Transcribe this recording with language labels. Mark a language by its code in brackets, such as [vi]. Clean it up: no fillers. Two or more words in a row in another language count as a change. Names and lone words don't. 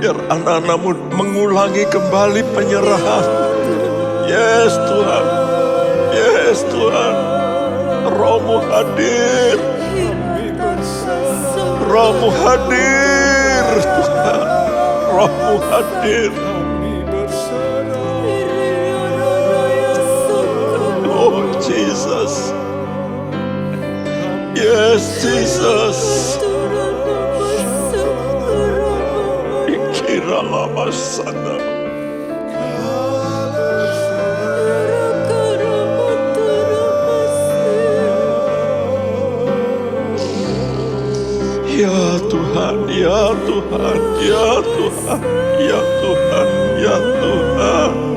[id] Biar anak-anakmu mengulangi kembali penyerahan. Yes Tuhan. Yes Tuhan. Rohmu hadir. Rohmu hadir Tuhan. Rohmu hadir. [en] Oh Jesus. Yes Jesus. [id] Ikira lama sana. Ya Tuhan, ya Tuhan, ya Tuhan, ya Tuhan, ya Tuhan.